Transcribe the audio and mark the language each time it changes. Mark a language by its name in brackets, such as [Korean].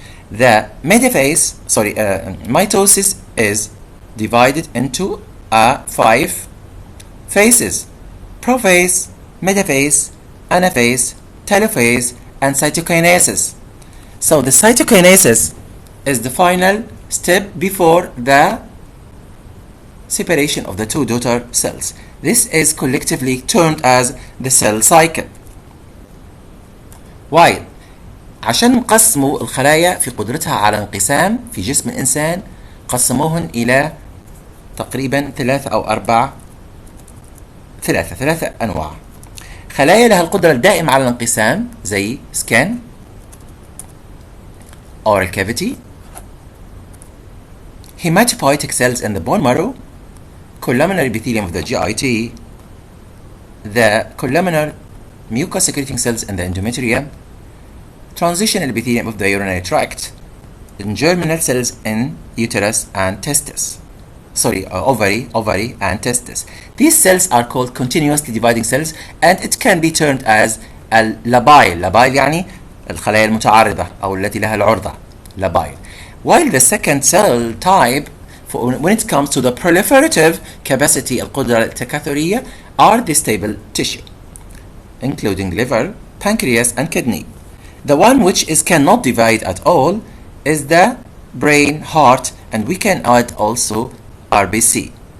[English] The metaphase, mitosis is divided into 5 phases: prophase, metaphase, anaphase, telophase, and cytokinesis. So the cytokinesis is the final step before the separation of the two daughter cells. This is collectively termed as the cell cycle. Why? [Arabic] عشان نقسموا الخلايا في قدرتها على انقسام في جسم الإنسان قسموهن إلى تقريبا 3 أو 4 ثلاثة أنواع. خلايا لها القدرة الدائمة على الانقسام زي [English] skin, oral cavity, hematopoietic cells in the bone marrow, columnar epithelium of the GIT, the columnar mucus-secreting cells in the endometrium, transitional epithelium of the urinary tract, and germinal cells in uterus and testis. Ovary and testis. These cells are called continuously dividing cells, and it can be termed as labile. [Arabic] Labile يعني الخلايا المتعارضة أو التي لها العرضة. [English] Labile. While the second cell type, when it comes to the proliferative capacity [Arabic] القدرة التكاثرية, [English] are the stable tissue, including liver, pancreas, and kidney. The one which cannot divide at all is the brain, heart, and we can add also RBCs.